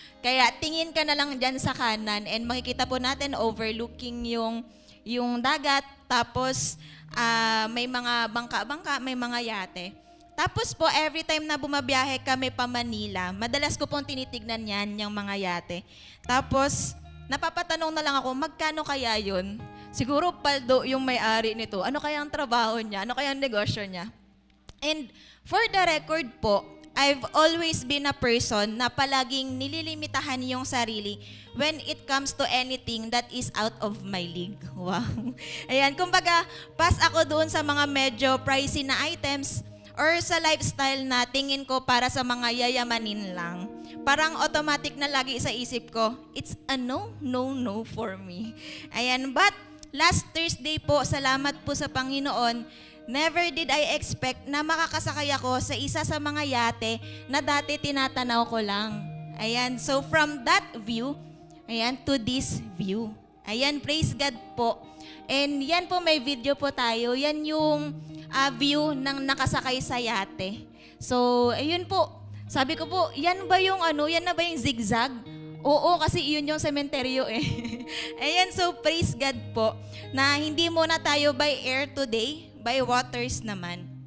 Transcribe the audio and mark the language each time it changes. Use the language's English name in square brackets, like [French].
[Filipino] Kaya tingin ka na lang diyan sa kanan and makikita po natin overlooking yung dagat, tapos may mga bangka-bangka, may mga yate. Tapos po, [English] every time [Filipino] na bumabiyahe kami pa Manila, madalas ko pong tinitignan yan, yung mga yate. Tapos, napapatanong na lang ako, magkano kaya yun? Siguro paldo yung may-ari nito. Ano kaya ang trabaho niya? Ano kaya ang negosyo niya? [English] And for the record po, I've always been a person [Filipino] na palaging nililimitahan yung sarili [English] when it comes to anything that is out of my league. [Filipino] Wow. Ayan, kumbaga, pass ako doon sa mga medyo pricey na items or sa lifestyle na tingin ko para sa mga yayamanin lang. Parang automatic na lagi sa isip ko, [English] it's a no, no, no for me. [Filipino] Ayan, [English] but last Thursday [Filipino] po, salamat po sa Panginoon, [English] never did I expect [Filipino] na makakasakay ako sa isa sa mga yate na dati tinatanaw ko lang. [English] Ayan, so from that view, ayan, to this view. [Filipino] Ayan, [English] praise God [Filipino] po. And yan po, may video po tayo. Yan yung view ng nakasakay sa yate. So, ayun po. Sabi ko po, yan ba yung yan na ba yung zigzag? Oo, kasi yun yung sementeryo eh. Ayan, so [English] praise God [Filipino] po na hindi muna tayo [English] by air today, by waters [Filipino] naman.